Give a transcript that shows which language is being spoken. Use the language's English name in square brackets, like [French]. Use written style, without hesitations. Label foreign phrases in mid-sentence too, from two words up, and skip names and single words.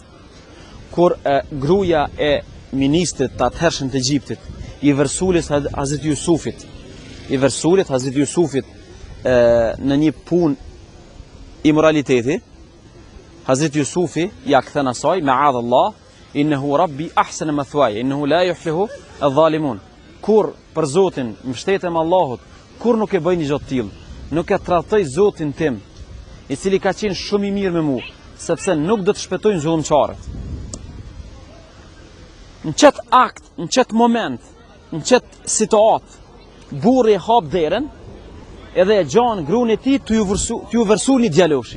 [Albanian] Kur gruaja e ministrit të atëhershëm të Egjiptit, i vërsulit Hazreti Jusufit, në një punë imoraliteti, Hazreti Jusufi ja kthen asaj, [Arabic] معاذ الله إنه ربي أحسن مثواي إنه لا يفلح الظالمون. [Albanian] Kur për Zotin mbështetem Allahut, kur nuk e bëj një gjë të tillë, nuk e tradhtoj Zotin tim, i cili ka qenë shumë i mirë me mua, sepse nuk do të shpëtojnë zullumçarët. Në qëtë akt, në qëtë moment, në qëtë situatë, burri e hap derën, edhe e gjanë gruan e tij t'ju vërsu një djaloshi.